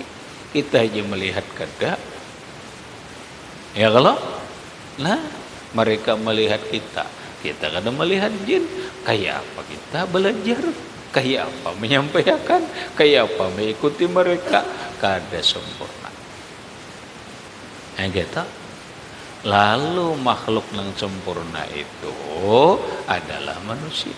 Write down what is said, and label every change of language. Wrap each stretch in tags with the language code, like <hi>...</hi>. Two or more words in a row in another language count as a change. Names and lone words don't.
<bjn>Kita aja melihat kada. Ya kalau? Nah, mereka melihat kita kada melihat jin. Kayak apa kita belajar? Kayak apa menyampaikan? Kayak apa mengikuti mereka? Kada sempurna. Gitu.</bjn> <id>Lalu makhluk yang sempurna itu adalah manusia.</id>